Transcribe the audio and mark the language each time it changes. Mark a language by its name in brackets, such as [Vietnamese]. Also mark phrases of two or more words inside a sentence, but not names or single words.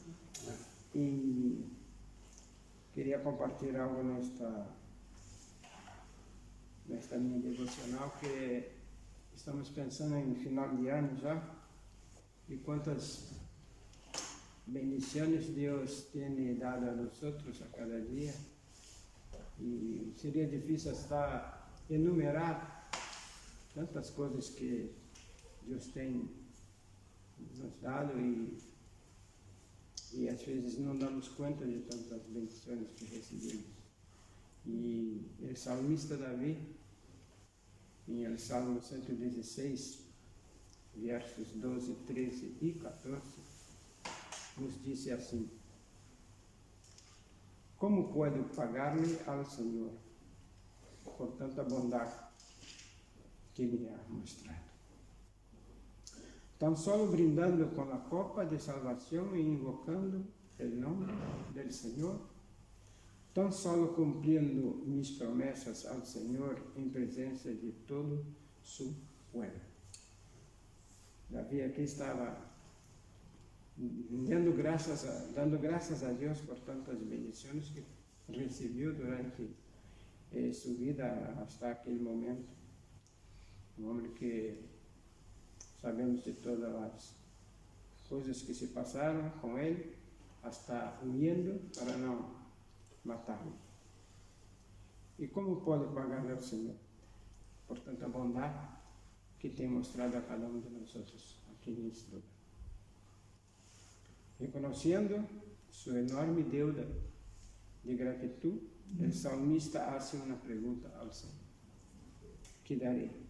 [Spanish] Y quería compartir algo en esta [Portuguese] minha devocional, [Spanish] que estamos pensando en final de año ya, y cuántas bendiciones Dios tiene dado a nosotros a cada día. [Portuguese] E seria difícil [Spanish] hasta enumerar [Portuguese] tantas coisas que Deus tem nos dado e às vezes não damos conta de tantas bendições que recebemos. E o salmista Davi, em el Salmo 116, versos 12, 13 e 14, nos disse assim: [Spanish] como puedo [Portuguese] pagar-lhe ao Senhor por tanta bondade que [Spanish] me ha mostrado? Tan solo brindando [Portuguese] com a copa de salvação e invocando o nome do Senhor, [Spanish] tan solo [Portuguese] cumprindo mis promessas ao Senhor em presença de todo [Spanish] su pueblo. [Portuguese] Davi aqui estava dando graças a Deus por tantas bendições que recebeu durante sua vida hasta aquele momento. Um homem que sabemos de todas as coisas que se passaram com ele, [Spanish] hasta huyendo [Portuguese] para não matá-lo. E como pode pagar ao Senhor por tanta bondade que tem mostrado a cada um de nós aqui neste lugar? Reconhecendo sua enorme deuda de gratidão, o salmista faz uma pergunta ao Senhor: que darei?